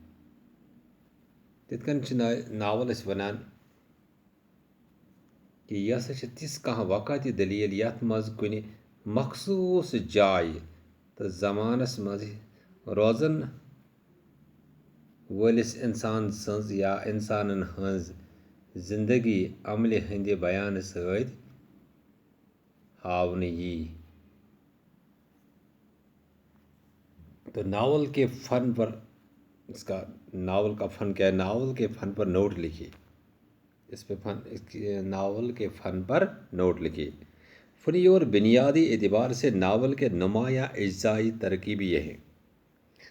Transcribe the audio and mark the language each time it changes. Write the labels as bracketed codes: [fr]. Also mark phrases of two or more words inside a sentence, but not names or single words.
[ks] تِتھ کٔنۍ چھِ ناول أسۍ ونان کہ یہِ ہسا چھِ تِژھ کانٛہہ واقعتی دلیل یتھ منٛز کُنہِ مخصوٗص جایہِ تہٕ زمانس منٛز روزن وٲلِس انسان سٕنٛز یا انسانن ہٕنٛز زندگی عملہِ ہٕنٛدِ بیانہٕ سۭتۍ ہاونہٕ یی۔ [ur] تو ناول کے فن پر ناول کا فن کیا ہے؟ ناول کے فن پر نوٹ لکھیے۔ ناول کے فن پر نوٹ لکھیے۔ فنی اور بنیادی اعتبار سے ناول کے نمایاں اجزائی ترکیب یہ ہیں۔